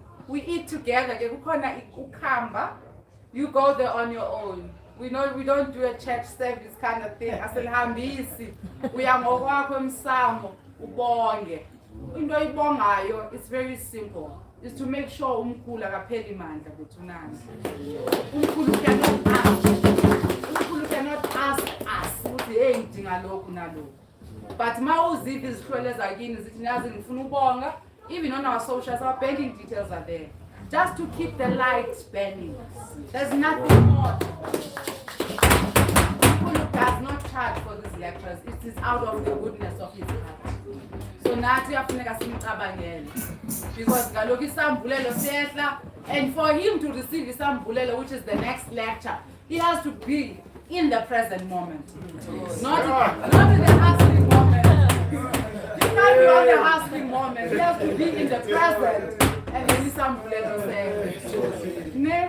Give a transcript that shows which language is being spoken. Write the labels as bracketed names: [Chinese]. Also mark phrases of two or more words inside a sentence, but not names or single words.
[English] We eat together. You go there on your own. We know we don't do a church service kind of thing. We are it's very simple. It's to make sure Mkhulu [Zulu] akapheli mandla bethunana. [English] Mkhulu cannot ask us [Zulu] ukuthi hey ngidinga lokhu nalokhu. But mawuziphi izihlwele zakini zithi niyazi ngifuna ubonga, [English] even on our socials our banking details are there. Just to keep the lights burning. There's nothing more. Mkhulu does not charge for these lectures. It is out of the goodness of his heart. [Zulu] So nathi yafuneka simcabangele. [Xhosa] Because kaloku isambulelo siyehla, [English] and for him to receive isambulelo, which is the next lecture, he has to be in the present moment. Not in the hustling moment. He can't be on the hustling moment. He has to be in the present. And then [Xhosa] isambulelo siyehla.